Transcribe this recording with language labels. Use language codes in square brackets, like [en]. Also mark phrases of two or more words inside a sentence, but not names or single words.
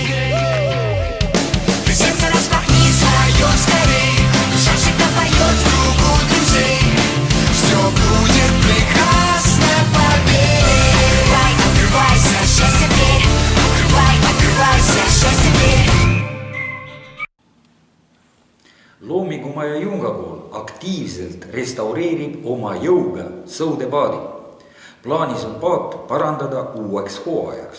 [ru] Ты сердце распахни свое скорей, душа всегда поет в кругу друзей. Все будет прекрасно, поверь. Открывайся, счастье дверь. Открывайся, счастье дверь. [et] Loomingumaja Junga kool aktiivselt restaureerib oma jõuga sõudepaadi. Plaanis on paat parandada uueks hooajaks.